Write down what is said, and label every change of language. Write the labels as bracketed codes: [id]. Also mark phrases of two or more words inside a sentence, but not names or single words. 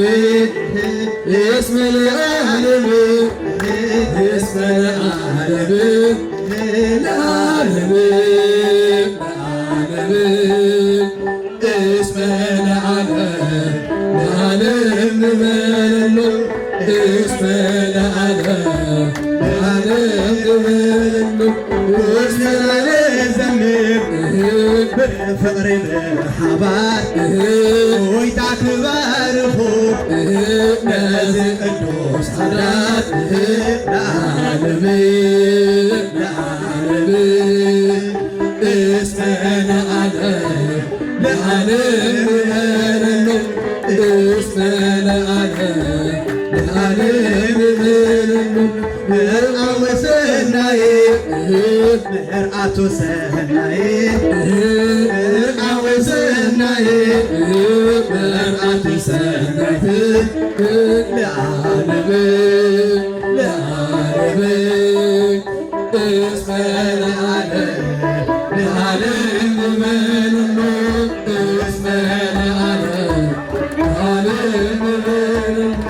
[gez] እስመ ለዓለም እስመ ለዓለም ለዓለም ለዓለም እስመ ለዓለም ለዓለም ንበለሉ እስመ ለዓለም ለዓለም ንበለሉ [ti] እስመ ለዘምር በፍቅሪ ብሓባር ወይታ ክባርኹ ነዚ ቅዱስ ሓዳር [gez] ለዓለም ለዓለም እስመ ለዓለም ለዓለም ንበለሉ እስመ ለዓለም ለዓለም ንበለሉ [ti] ምርአዊ ሰናይ ምርአቱ ሰናይ ምርአዊ ሰናይ ምርአቱ ሰናይ [gez] ለዓለም ለዓለም እስመ ለዓለም ለዓለም ንበለሉ እስመ ለዓለም ለዓለም ንበለሉ